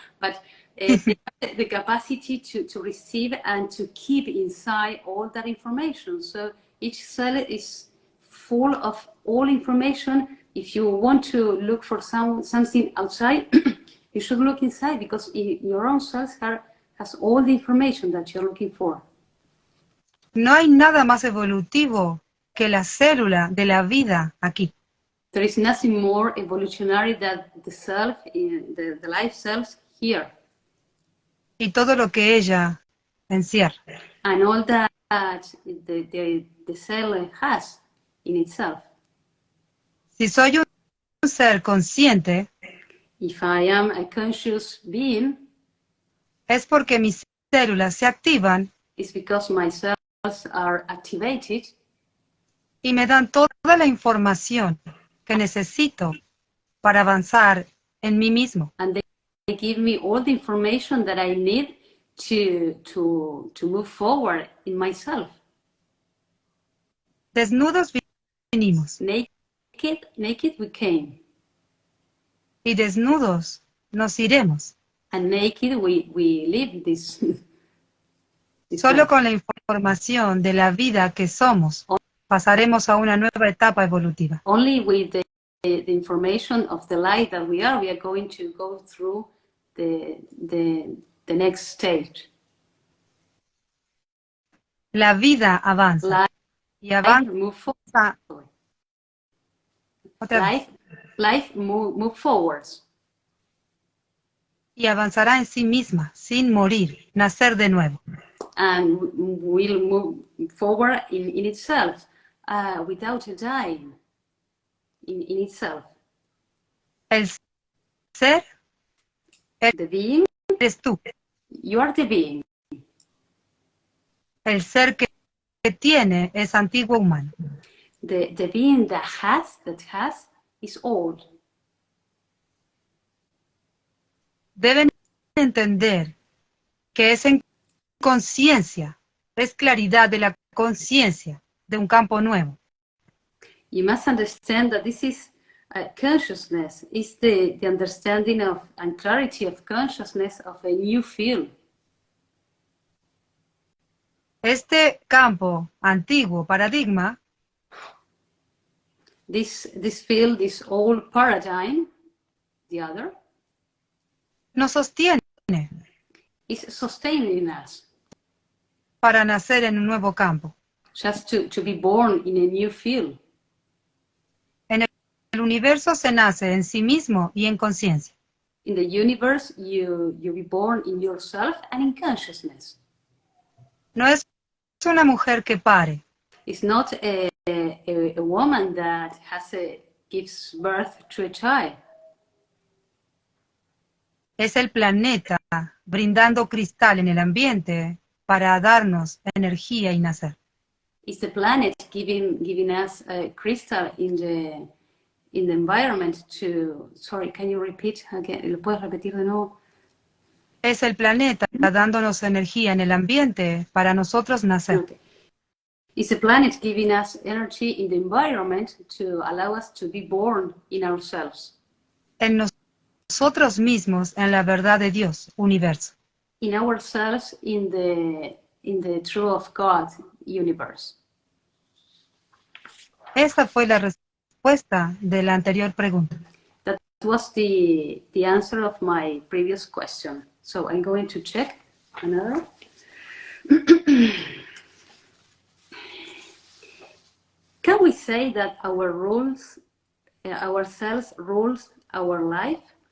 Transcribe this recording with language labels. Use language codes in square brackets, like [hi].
[en] But they have the capacity to receive and to keep inside all that information. So each cell is full of all information. If you want to look for something outside, you should look inside because your own cells has all the information that you're looking for. [es] No hay nada más evolutivo que la célula de la vida aquí. [en] There is nothing more evolutionary than the self, the life self here. [es] Y todo lo que ella encierra. [en] And all that the cell has in itself. [es] Si soy un ser consciente, [en] If I am a conscious being, [es] es porque mis células se activan [en] it's because my cells are activated [es] y me dan toda la información que necesito para avanzar en mí mismo. [en] and they give me all the information that I need to move forward in myself. [es] Desnudos vinimos [en] Naked we came, [es] y desnudos nos iremos. [en] and naked we live this. [es] Solo con la información de la vida que somos, pasaremos a una nueva etapa evolutiva. [en] Only with the information of the light that we are going to go through the next stage. [es] La vida avanza. Y avanza. [en] Life move forwards. [es] Y avanzará en sí misma, sin morir, nacer de nuevo. [en] And will move forward in itself, without dying in itself. [es] El ser, [en] The being, [es] eres tú. [en] you are the being. [es] El ser que tiene es antiguo humano. [en] The being that has is old. [es] Deben entender que es en conciencia, es claridad de la conciencia de un campo nuevo. [en] You must understand that this is consciousness, is the understanding of and clarity of consciousness of a new field. [es] Este campo antiguo paradigma [en] This field, this old paradigm, the other, [es] nos sostiene [en] is sustaining us. [es] Para nacer en un nuevo campo. [en] Just to be born in a new field. [es] En el universo se nace en sí mismo y en conciencia. [en] In the universe, you be born in yourself and in consciousness. [es] No es una mujer que pare. [en] It's not a woman that gives birth to a child. [es] Es el planeta brindando cristal en el ambiente para darnos energía y nacer. [en] It's the planet giving us a crystal in the environment to. Sorry, can you repeat again? [es] ¿Lo puedes repetir de nuevo? Es el planeta dándonos energía en el ambiente para nosotros nacer. [en] Okay. It's the planet giving us energy in the environment to allow us to be born in ourselves. [es] En nosotros mismos, en la verdad de Dios, universo. [en] In ourselves, in the truth of God, universe. [es] Esa fue la respuesta de la anterior pregunta. [en] That was the answer of my previous question. So I'm going to check another. Can we say that our cells rules our life?